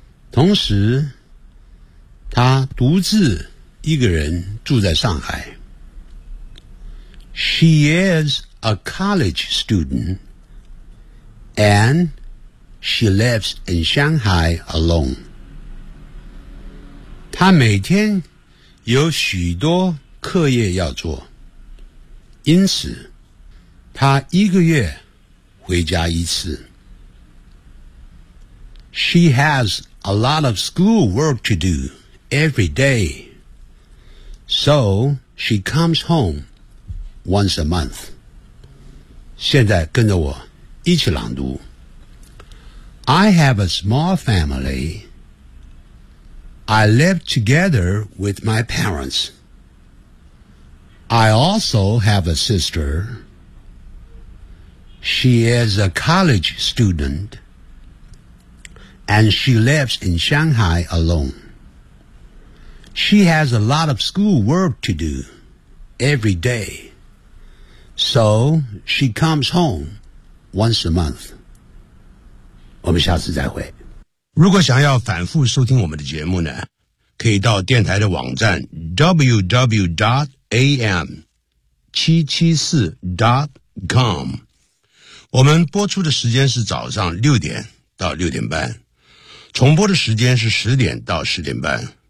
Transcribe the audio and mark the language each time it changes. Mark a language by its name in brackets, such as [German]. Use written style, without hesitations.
[Chinese] 同时，她独自一个人住在上海。 [English] She is a college student and she lives in Shanghai alone. [Chinese] 她每天有许多课业要做，因此她一个月回家一次。 [English] She has a lot of school work to do every day. So she comes home once a month. [Chinese] 现在跟着我一起朗读。 [English] I have a small family. I live together with my parents. I also have a sister. She is a college student. And she lives in Shanghai alone. She has a lot of school work to do every day. So she comes home once a month. [Chinese] 我们下次再会。如果想要反复收听我们的节目呢，可以到电台的网站 www.am774.com。我们播出的时间是早上六点到六点半，重播的时间是十点到十点半。